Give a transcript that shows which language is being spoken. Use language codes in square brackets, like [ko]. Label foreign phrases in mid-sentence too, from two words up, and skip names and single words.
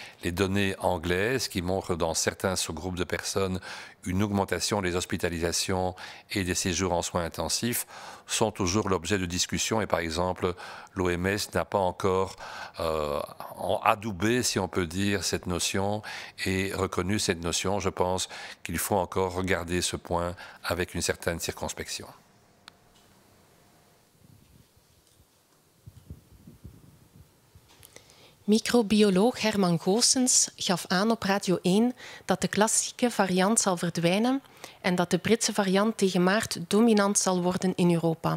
[fr] les données anglaises qui montrent dans certains sous-groupes de personnes une augmentation des hospitalisations et des séjours en soins intensifs sont toujours l'objet de discussions. Et par exemple, l'OMS n'a pas encore adoubé, si on peut dire, cette notion et reconnu cette notion. Je pense qu'il faut encore regarder ce point avec une certaine circonspection. [nl] Microbioloog Herman Goossens gaf aan op Radio 1 dat de klassieke variant zal verdwijnen en dat de Britse variant tegen maart dominant zal worden in Europa.